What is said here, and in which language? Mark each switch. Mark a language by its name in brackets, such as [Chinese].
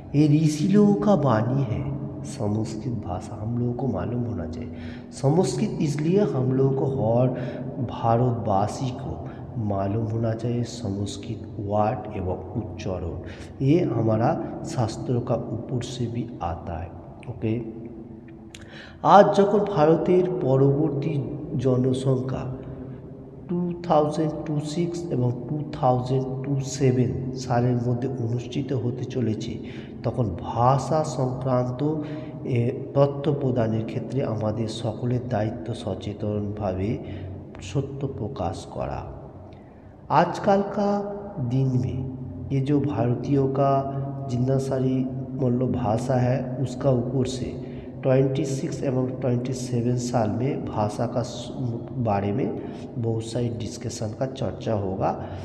[Hindi] ये ऋषि लोगों का वाणी है संस्कृत भाषा, हम लोगों को मालूम होना चाहिए। संस्कृत इसलिए हम लोगों को हर भारतवासी को मालूम होना चाहिए संस्कृत वर्ड एवं उच्चारण। ये हमारा शास्त्रों का ऊपर से भी आता है, ओके। [Bangla] आज যখন ভারতের পরবর্তী জনসংখ্যা 2026 এবং 2027 সালের মধ্যে অনুষ্ঠিত হতে চলেছে, তখন ভাষা সংক্রান্ত তথ্য প্রদানের ক্ষেত্রে আমাদের সকলের দায়িত্ব সচেতনভাবে सत्य प्रकाश करा। [Hindi] आजकल का दिन में ये जो भारतीयों का जितना सारी मतलब भाषा है उसका ऊपर से 26 एवं 27 साल में भाषा का बारे में बहुत सारी डिस्कशन का चर्चा होगा।